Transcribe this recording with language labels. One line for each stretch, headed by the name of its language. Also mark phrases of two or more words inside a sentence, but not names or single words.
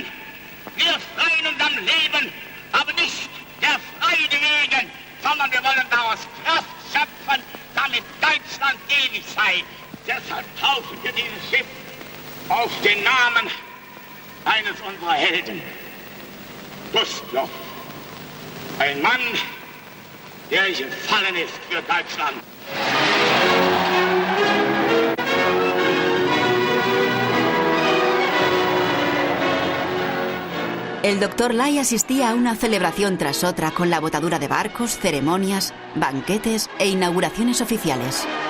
German: Wir freuen uns am Leben, aber nicht der Freude wegen, sondern wir wollen daraus Kraft schöpfen, damit Deutschland ewig sei. Deshalb taufen wir dieses Schiff auf den Namen eines unserer Helden, Gustloff. Ein Mann, der gefallen ist für Deutschland.
Spanish: El doctor Ley asistía a una celebración tras otra con la botadura de barcos, ceremonias, banquetes e inauguraciones oficiales.